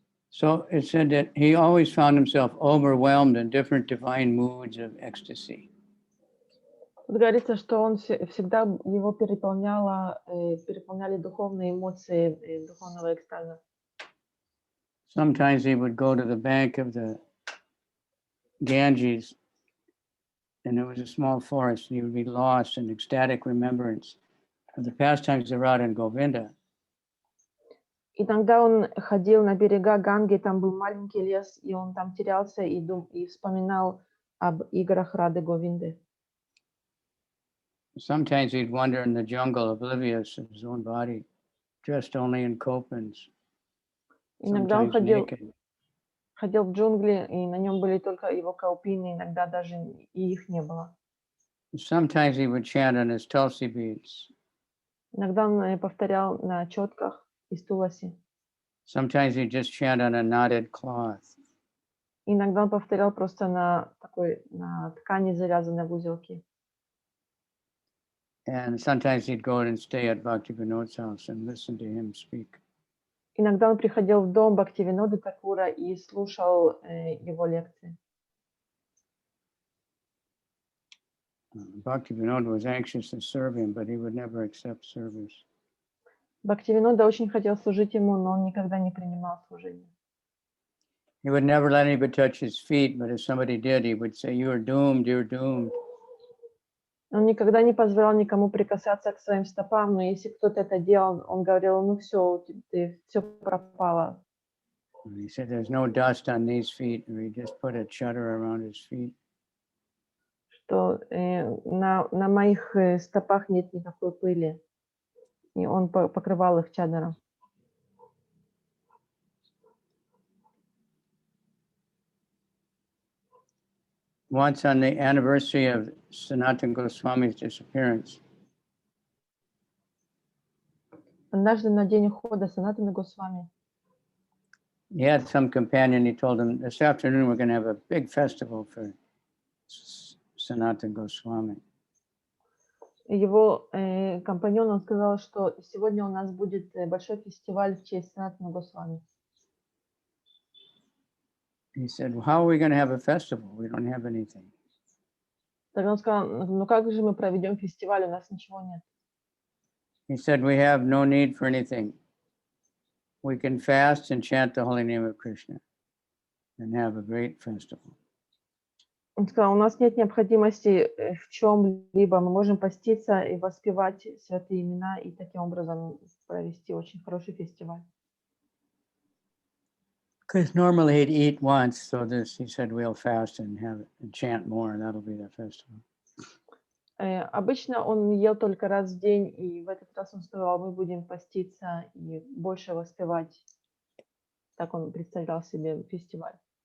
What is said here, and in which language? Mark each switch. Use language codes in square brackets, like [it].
[en] So it said that he always found himself overwhelmed in different divine moods of ecstasy. [ru] Тут говорится, что он всегда его переполняли духовные эмоции духовного экстаза. [en] Sometimes he would go to the bank of the Ganges, and there was a small forest, and he would be lost in ecstatic remembrance of the pastimes of Radha and Govinda. [ru] Иногда он ходил на берега Ганги, там был маленький лес, и он там терялся и вспоминал об играх Рады Говинды. [en] Sometimes he'd wander in the jungle, oblivious of his own body, dressed only in kopans. [ru] Иногда он [en] Sometimes naked. [ru] ходил в джунгли, и на нем были только его каупины, иногда даже и их не было. [en] Sometimes he would chant on his tulsi beads. [ru] Иногда он повторял на четках из туласи. [en] Sometimes he'd just chant on a knotted cloth. [ru] Иногда он повторял просто на ткани, завязанной в узелки. [en] And sometimes he'd go and stay at Bhakti Vinod's house and listen to him speak. [ru] Иногда он приходил в дом Бхактивинода Такура и слушал его лекции. [en] Bhakti Vinod was anxious to serve him, but he would never accept service. [ru] Бхактивинода очень хотел служить ему, но он никогда не принимал служение. [en] He would never let anybody touch his feet, but if somebody did, he would say, "You are doomed, you're doomed." [ru] Он никогда не позволял никому прикасаться к своим стопам, но если кто-то это делал, он говорил: ну все, все пропало. [en] He said, "There's no dust on these feet," or he just put a chadar around his feet. [ru] Что на моих стопах нет никакой пыли, и он покрывал их чадором. [en] Once on the anniversary of Sanatana Goswami's disappearance, [ru] Однажды на день ухода Санатана Госвами [en] he had some companion. He told him, "This afternoon we're going to have a big festival for Sanatana Goswami." [ru] его компаньон, он сказал, что сегодня у нас будет большой фестиваль в честь Санатана Госвами. [en] He said, "Well, how are we going to have a festival? We don't have anything." [ru] Тогда он сказал: ну как же мы проведем фестиваль, у нас ничего нет. [en] He said, "We have no need for anything. We can fast and chant the holy name of Krishna and have a great festival." [ru] Он сказал: у нас нет необходимости в чем-либо, мы можем поститься и воспевать святые имена и таким образом провести очень хороший фестиваль. [en] Because normally he'd eat once, so this he said we'll fast and have and chant more, and that'll be the festival. [ru] Обычно он ел только раз в день, и в этот раз он сказал: мы будем поститься и больше воспевать. Так он представлял себе фестиваль.